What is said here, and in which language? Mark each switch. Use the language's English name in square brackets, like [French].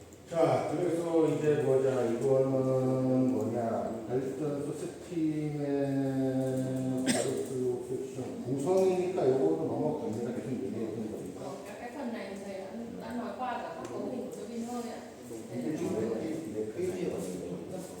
[Korean] 자, 그래서 이제 이거는 발전소 스팀의 가로수 섹션 구성이니까 요거도 넘어갑니다. 계속 얘기해 주는 겁니다. [Vietnamese] Cái phần này thầy đã nói qua cả các cấu hình của turbine hơi ạ. [Korean] 이게 지금 몇 페이지에 왔습니다.